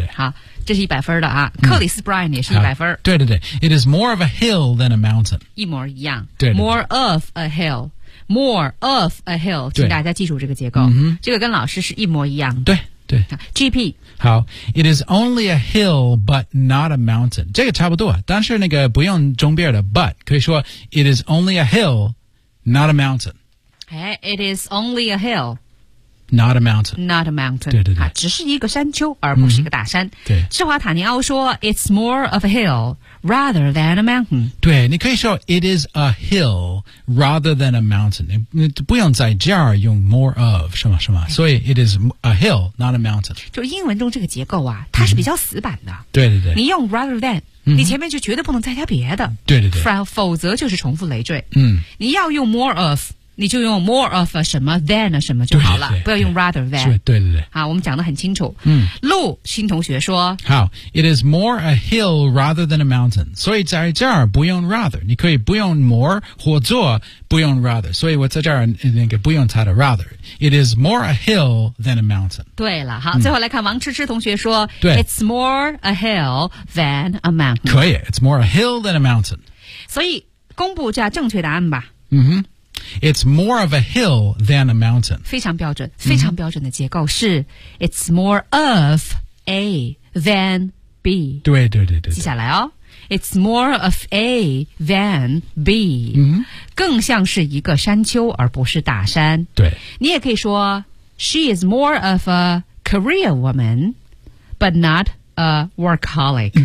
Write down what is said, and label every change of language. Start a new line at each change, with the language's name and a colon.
Chinese: 好这是一百分的啊、克里斯布莱恩也是一百分对
English: It is more of a hill than a mountain
Chinese: 一模一样对
English: More of a hill More of a hill
Chinese: 请大家记住这个结构这个跟老师是一模一样的对 GP
English: 好 It is only a hill but not a mountain
Chinese: 这个差不多但是那个不用中边的
English: but
Chinese: 可以说
English: It is only a hill not a mountain It is only a hill, not a mountain. Not a mountain.
Chinese: 对，只是一个山丘，而不是一个大山。对，
English: 智华塔尼奥说 ，It's more of a hill rather than a mountain.
Chinese: 对，你可以说
English: It is a hill rather than a mountain.
Chinese: 你不用在这儿用
English: more of 什么，
Chinese: 所以
English: It is a hill, not a mountain.
Chinese: 就是英文中这个结构啊，它是比较死板的。对，你用 rather than。你前面就绝对不能再加别的对否则就是重复累赘你要用 more of 你就用 more of 什么 than 什么就好了，不要用 rather than。对对对，好，我们讲得很清楚。嗯，陆新同学说，好 ，
English: it is more a hill rather than a mountain，
Chinese: 所以在这儿不用 rather， 你可以不用 more 或者不用 rather， 所以我在这儿那个不用它的 rather。
English: It is more a hill than a mountain。
Chinese: 对了，好，最后来看王痴痴同学说，对
English: ，it's more a hill than a mountain。
Chinese: 可以
English: ，it's more a hill than a mountain。
Chinese: 所以公布一下正确答案吧。嗯哼。
English: It's more of a hill than a mountain.
Chinese: 非常标准，非常标准的结构是、mm-hmm.
English: It's more of A than B.
Chinese: 对对对 对, 对。接下来哦
English: ，It's more of A than B.、 Mm-hmm.
Chinese: 更像是一个山丘而不是大山。对。你也可以说
English: ，She is more of a career woman, but not a workaholic.